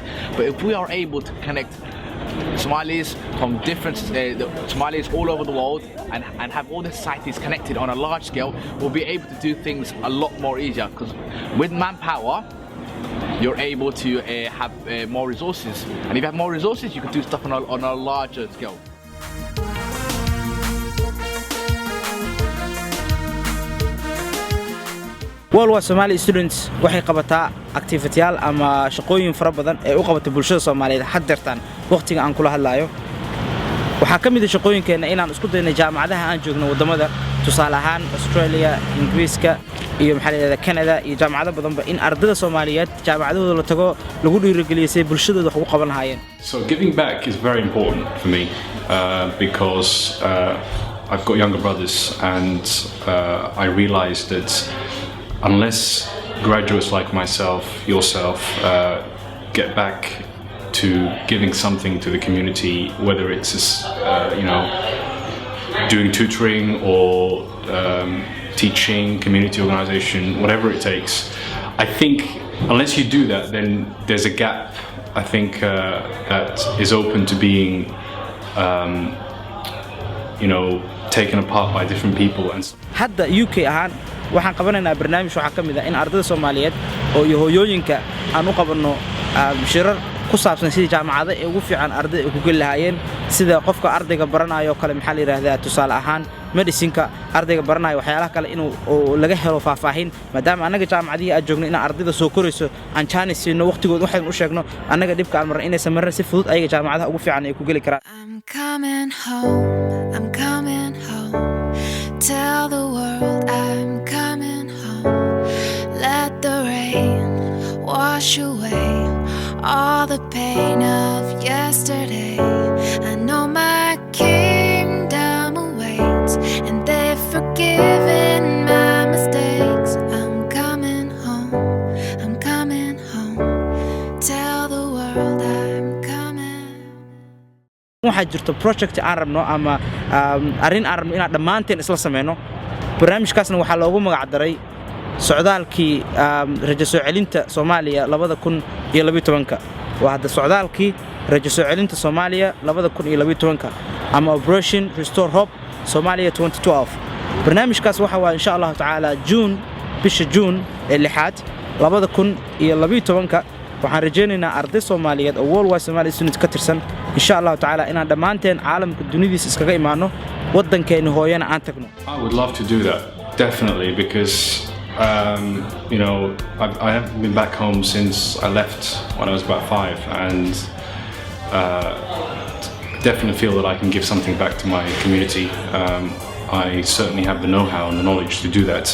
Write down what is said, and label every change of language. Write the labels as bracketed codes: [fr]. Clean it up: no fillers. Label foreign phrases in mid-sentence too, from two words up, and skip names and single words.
[en] But if we are able to connect Somalis from different Somalis all over the world and have all the societies connected on a large scale, we'll be able to do things a lot more easier because with manpower, you're able to have more resources. And if you have more resources, you can do stuff on a larger scale. [so] World Somali Students waxay qabataa activity-yaal ama shaqooyin fara badan ee u qabatay bulshada Soomaaliyeed haddeertan waqtiga aan kula hadlayo waxa kamid ah shaqooyinkeena inaan isku dayno jaamacadaha aan joogno wadamada tusaale ahaan Australia, Ingiriiska iyo maxalliga Canada iyo jaamacado badanba in ardayda Soomaaliyeed jaamacadooda la tago lagu dhiirigeliyo si bulshadooda wax ugu qaban lahaayeen. [en] So giving back is very important for me because I've got younger brothers and I realized that unless graduates like myself, yourself, get back to giving something to the community, whether it's doing tutoring or teaching, community organization, whatever it takes, I think unless you do that, then there's a gap. I think that is open to being, taken apart by different people. And [so] hadda UK ahaan waxaan qabanaynaa barnaamij waxa kamid ah in ardayda Soomaaliyeed oo iyo hooyooyinka aan u qabano shirar ku saabsan sidii jaamacada ay ugu fiican arday ay ku gal lahaayeen sida qofka ardayga baranayo kale maxaa la yiraahdaa tusaale ahaan medicine-ka ardayga baranayo waxyaalaha kale inuu laga helo faahfaahin maadaama anaga jaamacadii aad joogno in ardayda soo korayso aan chance siino waqtigood waxaan u sheegno anaga dhibka aan marnay inay sameeyaan si fudud ayaga jaamacadaha ugu fiican ay ku gali karaan. [en] I'm coming home. Tell the world I'm coming home. Let the rain wash away all the pain of yesterday. I know my kingdom awaits and they've forgiven my mistakes. I'm coming home. I'm coming home. [so] waxaa jirto project aan rabno ama arrin aan rabno inaan dhammaanteen isla sameyno barnaamijkaasna waxaa loogu magac daray socdaalkii rajo soo celinta Soomaaliya 2012 waa hadda socdaalkii rajo soo celinta Soomaaliya 2012 ama Operation Restore Hope Somalia 2012 barnaamijkaas waxa waa [ar] insha Allah taala [so] bisha June ee 6 2012 waxaan rajaynaynaa arday Soomaaliyeed oo [en] worldwide Somali students [so] ka tirsan [ar] insha Allah taala [so] inaan dhammaanteen caalamka dunida iskaga imaano wadankeena hooyana aan tagno. [en] I would love to do that, definitely, because you know, I haven't been back home since I left when I was about 5, and definitely feel that I can give something back to my community. I certainly have the know-how and the knowledge to do that.